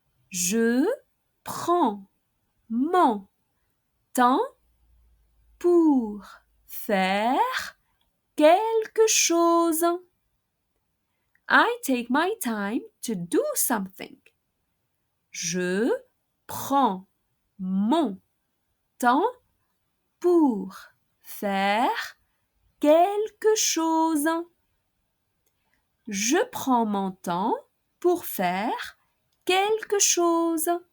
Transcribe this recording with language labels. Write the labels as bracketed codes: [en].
[fr] Je prends mon temps pour faire quelque chose. [en] I take my time to do something. [fr] Je prends mon temps pour faire quelque chose. Je prends mon temps pour faire quelque chose.